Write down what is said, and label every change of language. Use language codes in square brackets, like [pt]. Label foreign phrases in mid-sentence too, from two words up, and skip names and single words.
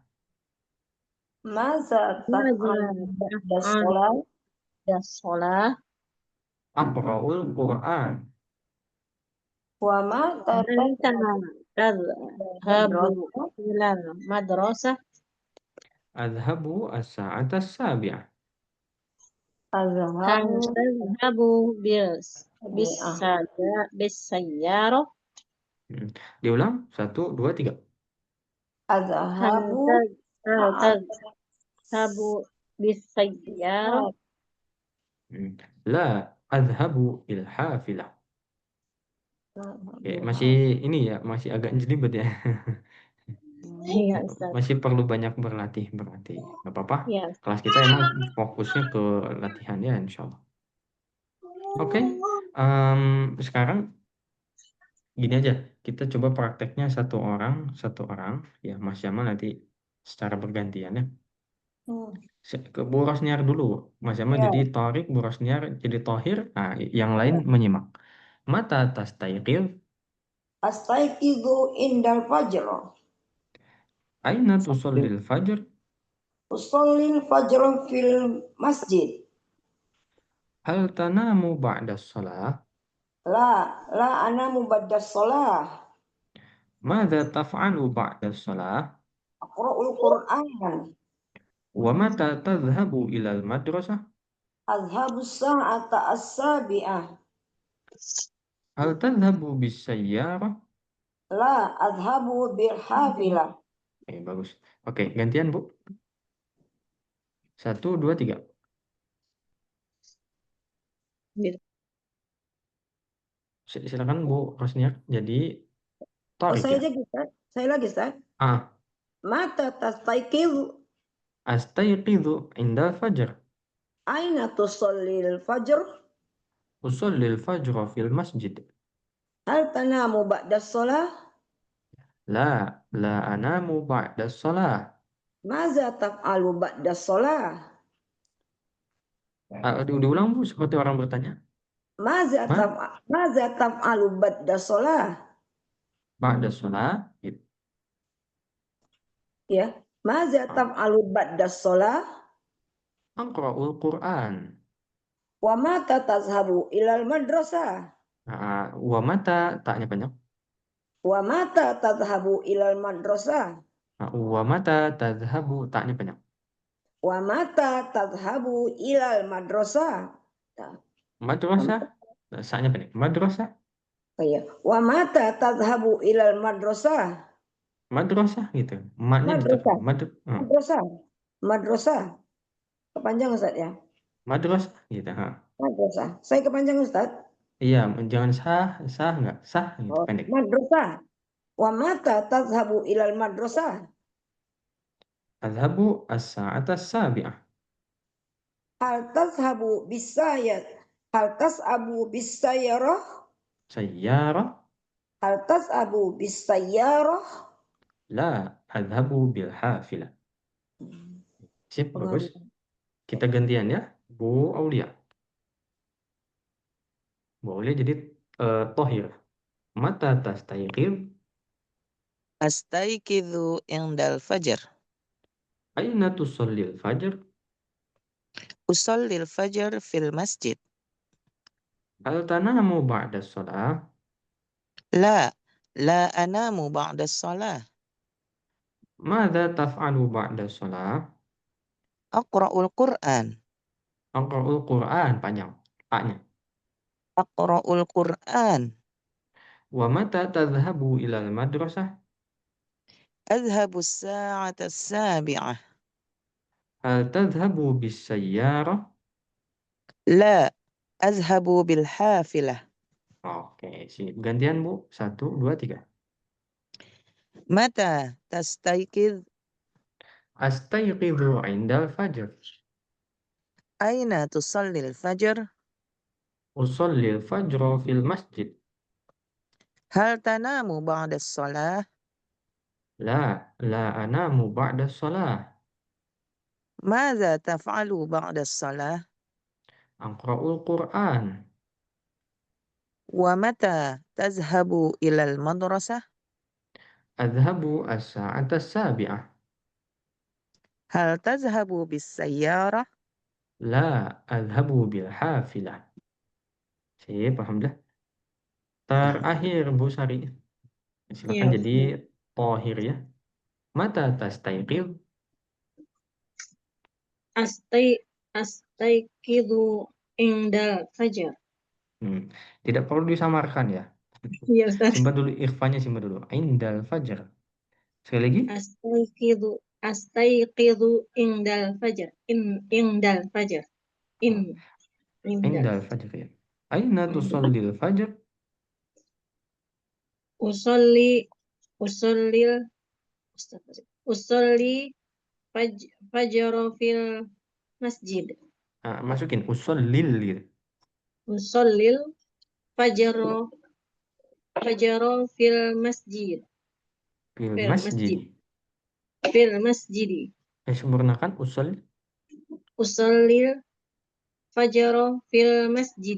[ar] ماذا تفعل بعد الصلاة. بعد الصلاة. أقرأ القرآن. ومتى أنت تذهب إلى المدرسة. أذهب الساعة السابعة. Hal tazhabu تذهب بالسيارة. [id] Diulang. 1, 2, 3. [ar] Hal azhabu تذهب بالسيارة. لا أذهب الحافلة. [id] Oke, masih ini ya, masih agak jelibet ya. Iya, Ustaz. Masih perlu banyak berlatih. Nggak apa-apa. Iya. Kelas kita emang fokusnya ke latihan ya, [ar] إن شاء الله. [id] Oke, sekarang gini aja. Kita coba prakteknya satu orang. Ya, Mas Yamal nanti secara bergantian ya. Ke Bu Rosniar dulu. Mas Yamal Ya. jadi Torik, Bu Rosniar jadi Tohir. Nah, yang lain menyimak. [ar] متى تستيقظ. أستيقظ عند الفجر. أين تصلي الفجر. أصلي الفجر في المسجد. هل تنام بعد الصلاة. لا أنام بعد الصلاة. ماذا تفعل بعد الصلاة. أقرأ القرآن. ومتى تذهب إلى المدرسة? أذهب الساعة السابعة. هل تذهب بالسيارة? لا أذهب بالحافلة. [id] Bagus. Oke, gantian Bu. 1, 2, 3. Silakan Bu Rosniak. Jadi Oh, Tarik saya ya. lagi, Ustaz. Saya lagi, Ustaz. [ar] متى تستيقظ. أستيقظ عند الفجر. أين تصلي الفجر. أصلي الفجر في المسجد. هل تنام بعد الصلاة. لا أنام بعد الصلاة. ماذا تفعل بعد الصلاة. [id] Diulang Bu, seperti orang bertanya. [ar] ماذا تفعل بعد الصلاة. بعد الصلاة. Gitu. Ya. ماذا تفعل بعد الصلاة. أقرأ القرآن. ومتى تذهب إلى المدرسة. ومتى [id] taknya banyak. [ar] ومتى تذهب إلى المدرسة. ومتى تذهب [id] taknya banyak. [ar] ومتى تذهب إلى المدرسة. [id] Madrasah saknya pendek. [ar] Madrasah. ومتى تذهب إلى المدرسة. [id] Madrasah gitu. Maknya [ar] Madrasah. [id] ditekan. [ar] مدرسة مدرسة. [id] Kepanjang Ustaz ya? Madrasah gitu. Madrasah. Saya kepanjang Ustaz. Iya, jangan sah enggak? Sah gitu, Oh, pendek. [ar] مدرسة ومتى تذهب إلى المدرسة. أذهب الساعة السابعة. هل تذهب بسيارة. هل تذهب بالسيارة. Sayyarah. هل تذهب بالسيارة. لا أذهب بالحافلة. [id] Sip, bagus. Kita gantian ya, Bu Aulia. Bu Aulia jadi Tohir. [ar] متى تستيقظ? أستيقظ عند الفجر. أين تصلي الفجر? أصلي الفجر في المسجد. هل تنام بعد الصلاة? لا أنام بعد الصلاة. ماذا تفعل بعد الصلاة? أقرأ القرآن. أقرأ القرآن, [id] panjang. A-nya. [ar] أقرأ القرآن. ومتى تذهب إلى المدرسة? أذهب الساعة السابعة. هل تذهب بالسيارة? لا أذهب بالحافلة. Oke, sip. Gantian Bu. 1, 2, 3. متى تستيقظ? أستيقظ عند الفجر. أين تصلي الفجر? أصلي الفجر في المسجد. هل تنام بعد الصلاة? لا أنام بعد الصلاة. ماذا تفعل بعد الصلاة? أقرأ القرآن. ومتى تذهب إلى المدرسة? أذهب الساعة السابعة. هل تذهب بالسيارة? لا أذهب بالحافلة. [id] Sip, alhamdulillah. Terakhir Bu Sari. Silakan Iya. jadi Tohir ya. [ar] متى تستيقظ? أستيقظ عند الفجر. [id] Tidak perlu disamarkan ya. Iya, Ustaz. Simpan dulu ikhfanya, simpan dulu. [ar] عند الفجر. [id] Sekali lagi. [ar] أستيقظ عند الفجر. عند الفجر عند. عند الفجر ya. أين تصلي الفجر? أصلي الفجر في المسجد. [id] Masukin usallil gitu. [ar] أصلي الفجر في المسجد. Fil Fil masjid. في المسجد. [id] Sempurnakan usallil. [ar] أصلي الفجر في المسجد.